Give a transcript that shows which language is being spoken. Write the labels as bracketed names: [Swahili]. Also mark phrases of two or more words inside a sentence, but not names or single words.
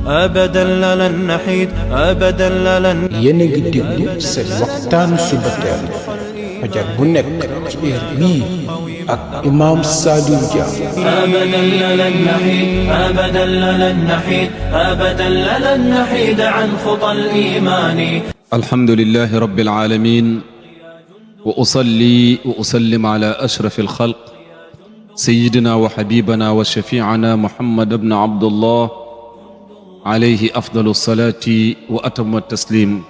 [Arabic] أبدا لن نحيد أبدا لن [Wolof] yéen a ngi déglu seen waxtaanu suba teel fajar bu nekk ci heure bii ak imaam Saliou Dia. [Arabic] أبدا لن نحيد أبدا لن نحيد أبدا لن نحيد عن خطى الإيمان. الحمد لله رب العالمين وأصلي وأسلم على أشرف الخلق سيدنا وحبيبنا وشفيعنا محمد بن عبد الله عليه أفضل الصلاة وأتم التسليم.